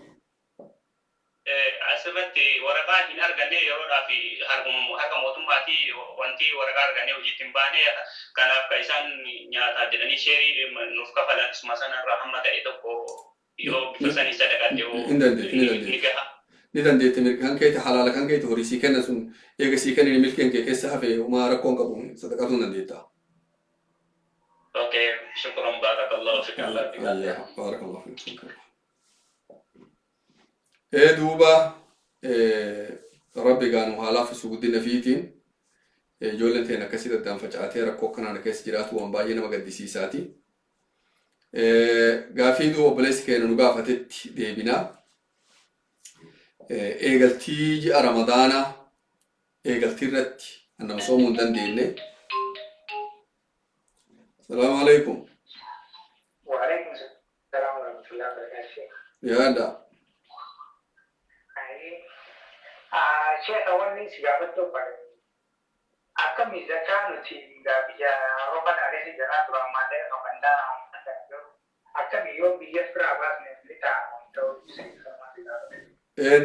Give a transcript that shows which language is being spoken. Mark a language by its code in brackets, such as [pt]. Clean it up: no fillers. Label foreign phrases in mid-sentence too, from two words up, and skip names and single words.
[om] Asirratti waraqaa hin arganne yeroodhaaf harka mootummaatii wanti waraqaa arganne hojiitti hin baane kanaaf kan isaan nyaataa jedhanii sheerii nuuf kafalan isuma sanarraa hamma ta'e tokko yoo bifa sanii sadaqatte ni dandeette mirga kan keeti halaala kan keeti horii sii kenna sun eega sii kennin milkeen kee keessa hafe homaa rakkoon qabu sadaqatuu ni dandeetta. [ar] Okay, شكرا بارك الله فيك. بارك الله فيك. [om] Duuba rabbi gaanu haalaafisu guddina fiitiin ijoolleen ta'een akkasii daddaan facaatee rakkoo akkanaan keessa jiraatu waan baay'ee nama gaddisiisaati. Gaafii duuba obboleessi keenya nu gaafatetti deebinaa. Eegaltii ji'a ramadaanaa eegaltii irratti nama soomuu hin dandeenye. [ar] السلام عليكم. وعليكم السلام ورحمة الله وبركاته. [om] Yaada. Sheekh wanni si gaafattu bare akkami zakaa nuti biyya Awurooppaa dhaaleessi jiraa duraan maallaqa qabandaa akkami yoo biyya firaa baasne ni ta'a ta'uu